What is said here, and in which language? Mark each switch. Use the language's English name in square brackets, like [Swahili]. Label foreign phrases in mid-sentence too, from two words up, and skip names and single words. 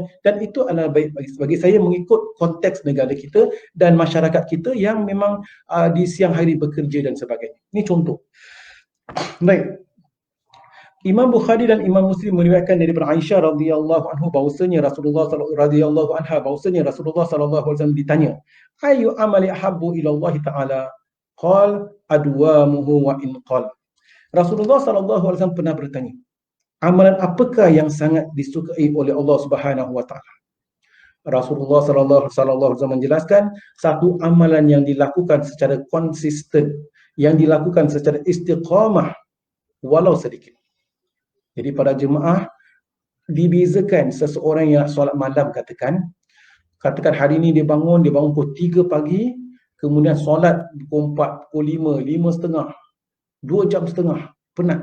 [Malay] Dan itu adalah baik bagi saya mengikut konteks negara kita dan masyarakat kita yang memang di siang hari bekerja dan sebagainya. Ini contoh. Baik. Imam Bukhari dan Imam Muslim meriwayatkan daripada Aisyah [Arabic] رضي الله عنها [Malay] bahwasanya Rasulullah [Arabic] صلى الله عليه وسلم [Malay] ditanya, [Arabic] "أي الأعمال أحب إلى الله تعالى?" قال أدومه وإن قل. [Malay] Rasulullah [Arabic] صلى الله عليه وسلم [Malay] pernah bertanya, amalan apakah yang sangat disukai oleh Allah [Arabic] سبحانه وتعالى? [Malay] Rasulullah [Arabic] صلى الله عليه وسلم [Malay] menjelaskan, satu amalan yang dilakukan secara konsisten, yang dilakukan secara istiqamah walau sedikit. Jadi para jemaah, dibezakan seseorang yang solat malam, katakan hari ini dia bangun pukul 3 pagi, kemudian solat pukul 4, pukul 5, 5:30, 2 jam setengah, penat.